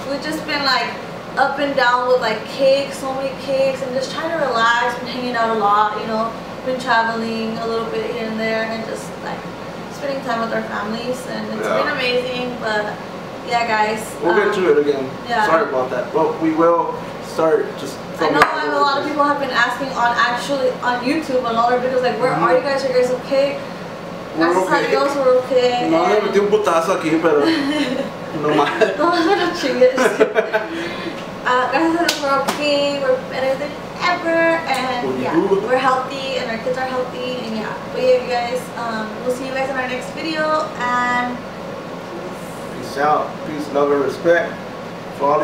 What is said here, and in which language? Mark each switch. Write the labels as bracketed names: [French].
[English] We've just been like up and down with like cakes, so many cakes, and just trying to relax, been hanging out a lot, you know, been traveling a little bit here and there, and just like spending time with our families, and it's been amazing. But yeah, guys, we'll get to it again. Yeah. Sorry about that. Well, we will start just. I know a lot of people have been asking on YouTube on all our videos, like, where are you guys? Are you guys okay? [Spanish] Gracias a Dios, [English] we're okay. [Spanish] No, me metí un putazo aquí, pero no más. No, no chingues. Gracias a Dios, [English] we're okay. We're better than ever, and yeah, we're healthy, and our kids are healthy, and yeah. But yeah, you guys, we'll see you guys in our next video, and peace out. Peace, love, and respect for all of you.